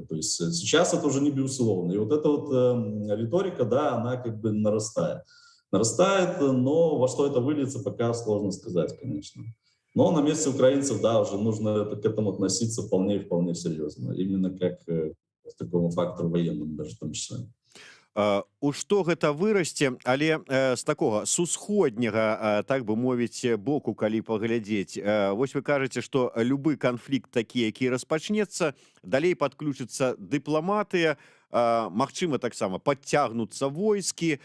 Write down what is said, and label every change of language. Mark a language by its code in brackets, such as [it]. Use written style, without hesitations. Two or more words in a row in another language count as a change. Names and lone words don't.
[ru] То есть сейчас это уже не безусловно. И вот эта вот риторика, да, она как бы нарастает. Нарастает, но во что это выльется, пока сложно сказать, конечно. Но на месте украинцев, да, уже нужно к этому относиться вполне и вполне серьезно. Именно как к такому фактору военному даже в том числе. [be] У што гэта вырасце, але з такога сусходняга, так бы мовіць, боку, калі паглядзець. Вось вы кажаце, што любы канфлікт такі, які распачнецца, далей падключацца дыпламатыя, магчыма, таксама падцягнуцца войскі.